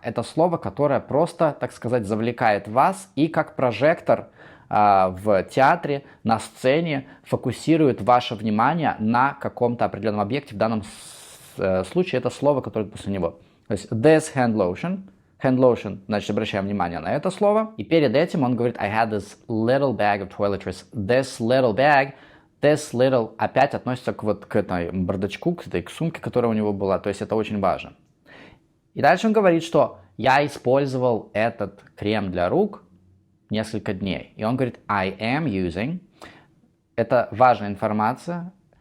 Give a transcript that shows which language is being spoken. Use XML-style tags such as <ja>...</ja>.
<ru>Это слово, которое просто, так сказать, завлекает вас и как прожектор в театре, на сцене фокусирует ваше внимание на каком-то определенном объекте. В данном случае это слово, которое после него. То есть</ru> <en>this hand lotion. hand lotion,</en> <ru>значит, обращаем внимание на это слово. И перед этим он говорит</ru> <en>I had this little bag of toiletries. This little</en> <ru>опять относится к этой бардачку, к сумке, которая у него была. То есть это очень важно. И дальше он говорит, что я использовал этот крем для рук несколько дней. И он говорит</ru> <en>I am using.</en> <ru>Это важная информация.</ru>